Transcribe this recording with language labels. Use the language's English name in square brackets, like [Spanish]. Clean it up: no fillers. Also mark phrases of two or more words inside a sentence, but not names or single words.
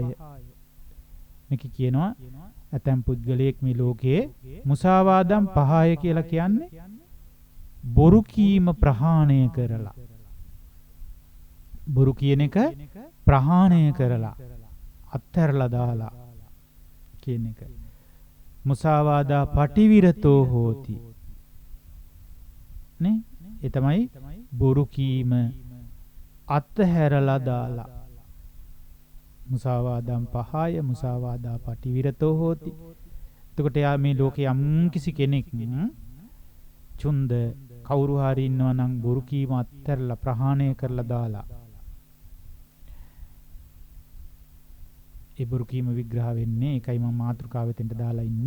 [Sinhala] මේක කියනවා ඇතම් පුද්ගලයෙක් මේ ලෝකේ [Pali] මුසාවාදම් පහය [Sinhala] කියලා කියන්නේ බොරු කීම ප්‍රහාණය කරලා. බොරු කියන එක ප්‍රහාණය කරලා අත්හැරලා දාලා කියන එක. [Pali] මුසාවාදා පටිවිරතෝ හෝති. [Sinhala] නේ? ඒ තමයි බොරු කීම අත්හැරලා දාලා. [Pali] මුසාවාදම් පහය මුසාවාදා පටිවිරතෝ හෝති. [Sinhala] එතකොට යා මේ ලෝකේ යම් කිසි කෙනෙක් චුන්ද කවුරු හරි ඉන්නවා නම් බොරු කීම අත්හැරලා ප්‍රහාණය කරලා දාලා. ඒ බොරු කීම විග්‍රහ වෙන්නේ ඒකයි මම මාතෘකාවෙතෙන්ට දාලා ඉන්නේ.